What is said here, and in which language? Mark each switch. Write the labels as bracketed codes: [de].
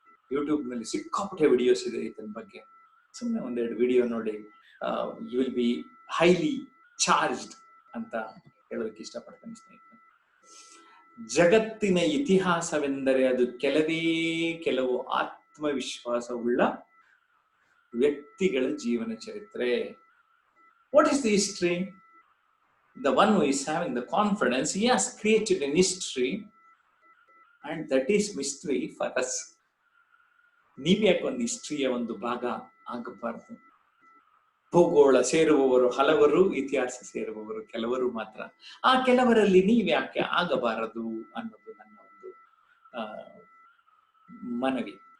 [kn] YouTube ನಲ್ಲಿ ಸಿಕ್ಕಾಪಟ್ಟೆ videos ಇದೆ ಇದನ್ ಬಗ್ಗೆ. ಸುಮ್ಮನೆ 1-2 ವಿಡಿಯೋ ನೋಡಿ, [en] you will be highly charged [kn] ಅಂತ ಹೇಳೋದಕ್ಕೆ ಇಷ್ಟಪಡ್ತೇನೆ ಸ್ನೇಹಿತರೆ. ಜಗತ್ತಿನ ಇತಿಹಾಸವೆಂದರೆ ಅದು ಕೆಲವು ಆತ್ಮವಿಶ್ವಾಸವುಳ್ಳ ವ್ಯಕ್ತಿಗಳ ಜೀವನ ಚರಿತ್ರೆ. [en] What is the history? The one who is having the confidence, he has created an history, and that is mystery for us. [kn] ನೀವ್ಯಾಕೆ ಒಂದು ಹಿಸ್ಟ್ರಿಯ ಒಂದು ಭಾಗ ಆಗಬಾರದು? ಭೂಗೋಳ ಸೇರುವವರು ಹಲವರು, ಇತಿಹಾಸ ಸೇರುವವರು ಕೆಲವರು ಮಾತ್ರ. ಆ ಕೆಲವರಲ್ಲಿ ನೀವ್ಯಾಕೆ ಆಗಬಾರದು ಅನ್ನೋದು ನನ್ನ ಒಂದು ಮನವಿ.